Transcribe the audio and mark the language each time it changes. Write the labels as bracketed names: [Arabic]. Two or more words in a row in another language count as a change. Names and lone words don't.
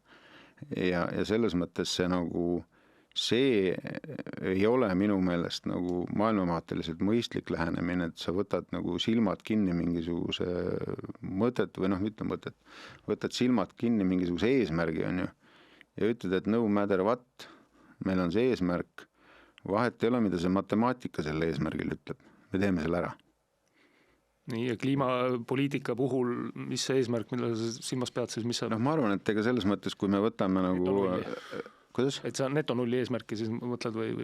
[Estonian] Ja selles mõttes see nagu, see ei ole minu meelest nagu maailmavaateliselt mõistlik lähenemine, et sa võtad nagu silmad kinni mingisuguse mõtet või mitte mõtet, võtad silmad kinni mingisuguse eesmärgi on ju ja ütled, et [English] no matter what, [Estonian] meil on see eesmärk, vahet ei ole, mida see matemaatika selle eesmärgil ütleb, me teeme selle ära. Nii, ja kliimapoliitika puhul, mis see eesmärk, millele sa silmas pead, siis mis see... ma arvan, et ega selles mõttes, kui me võtame nagu... Kuidas? Et see on netonulli eesmärki siis mõtled või